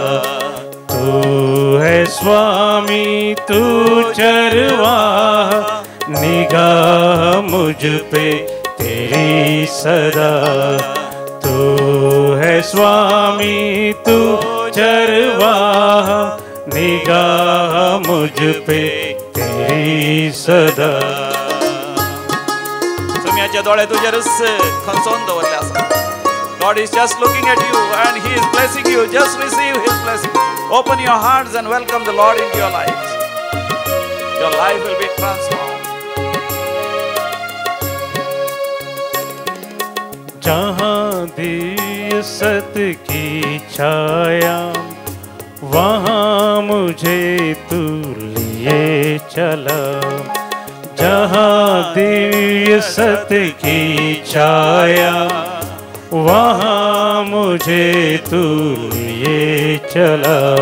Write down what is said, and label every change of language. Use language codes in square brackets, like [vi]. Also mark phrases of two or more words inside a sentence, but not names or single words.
[hi] तू है स्वामी तू चरवाहा निगाह मुझ पे तेरी सदा. तू है स्वामी तू चरवाहा निगाह मुझ पे तेरी सदा. [kok] सुम्याचे डोळे तुजेर खंचोवन दवरले आसा. [en] God is just looking at you and He is blessing you. Just receive His blessing. Open your hearts and welcome the Lord into your lives. Your life will be transformed. [hi] जहाँ दिव्य सत्य की छाया वहाँ मुझे तू लिए चला. जहाँ दिव्य सत्य की छाया वहाँ मुझे तू लिए चला.